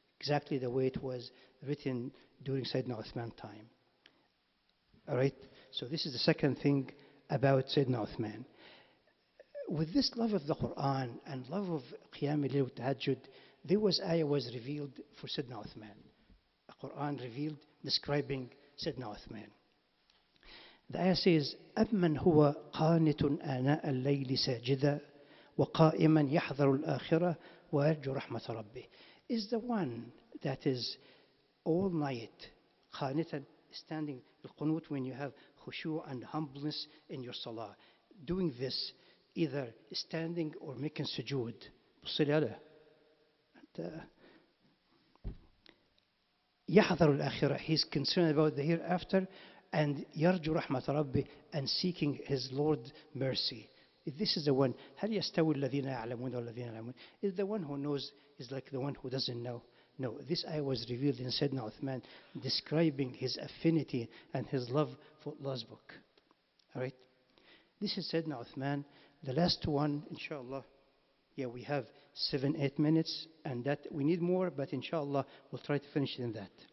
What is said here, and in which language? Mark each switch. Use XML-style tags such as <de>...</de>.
<en>Exactly the way it was written during Sayyidina Uthman time. All right? So this is the second thing about Sayyidina Uthman. With this love of the Quran and love of Qiyam al-Layl wa Tahajjud, there was ayah was revealed for Sayyidina Uthman. A Quran revealed describing Sayyidina Uthman.</en> <ar>The ayah says, أَمَّنْ هُوَ قَانِتٌ آنَاءَ اللَّيْلِ سَاجِدًا وَقَائِمًا يَحْذَرُ الْآخِرَةَ وَيَرْجُو رَحْمَةَ رَبِّهِ.</ar> <en>Is the one that is all night, قانتا, standing, القنوت, when you have khushu' and humbleness in your salah, doing this, either standing or making sujood.</en> <ar>بص لي على يحذر الآخرة,</ar> <en>he's concerned about the hereafter, and</en> <ar>يرجو رحمة ربه,</ar> <en>and seeking his Lord's mercy. This is the one.</en> <ar>هل يستوي الذين يعلمون والذين يعلمون?</ar> <en>Is the one who knows is like the one who doesn't know? No, this ayah was revealed in Sayyidina Uthman, describing his affinity and his love for Allah's book. All right? This is Sayyidina Uthman. The last one, inshallah, yeah, we have 7-8 minutes, and that we need more, but inshallah, we'll try to finish it in that.</en>